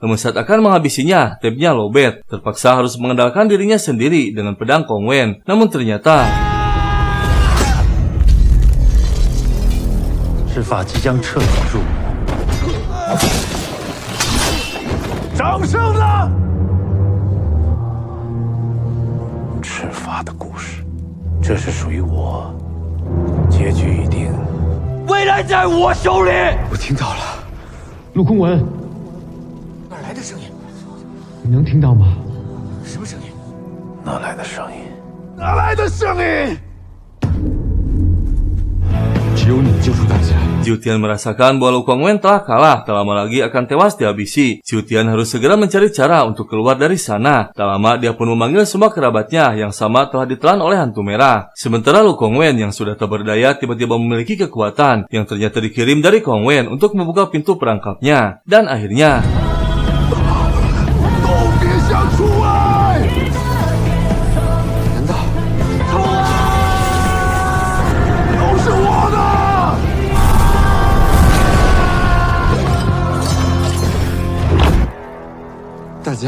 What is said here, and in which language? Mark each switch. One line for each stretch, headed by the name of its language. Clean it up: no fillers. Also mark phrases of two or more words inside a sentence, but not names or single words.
Indonesian: Namun saat akan menghabisinya, tabnya lowbat. Terpaksa harus mengandalkan dirinya sendiri dengan pedang Kong Wen. Namun ternyata
Chinese: 赤发即将彻底入魔。掌声呢？赤发的故事，这是属于我，结局已定。未来在我手里。我听到了，陆空文，哪来的声音？你能听到吗？什么声音？哪来的声音？哪来的声音？只有你救出大家。
Indonesian: Jiu Tian merasakan bahwa Lu Kong Wen telah kalah, tak lama lagi akan tewas dihabisi. Jiu Tian harus segera mencari cara untuk keluar dari sana. Tak lama dia pun memanggil semua kerabatnya yang sama telah ditelan oleh hantu merah. Sementara Lu Kong Wen yang sudah tak berdaya tiba-tiba memiliki kekuatan yang ternyata dikirim dari Kong Wen untuk membuka pintu perangkapnya. Dan akhirnya
Chinese: 都别想出来！难道都是我的！大家？